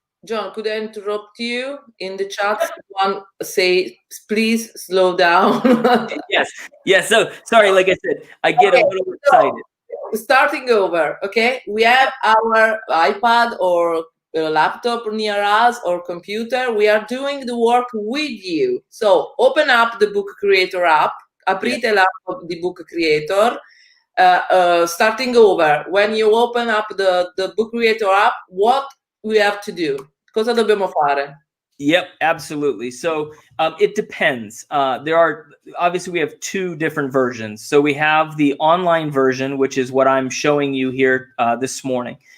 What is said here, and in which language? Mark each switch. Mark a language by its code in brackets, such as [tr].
[en] John, could I interrupt you? In the chat, someone say, please slow down. Yes. So sorry, like I said, I get a little excited. Starting over, okay? We have our iPad or laptop near us or computer. We are doing the work with you. So open up the Book Creator app. [it] Aprite l'app di Book Creator. [en] Starting over, when you open up the Book Creator app, what we have to do? [it] Cosa dobbiamo fare? [en] Yep, absolutely. So it depends. Obviously we have two different versions. So we have the online version, which is what I'm showing you here this morning.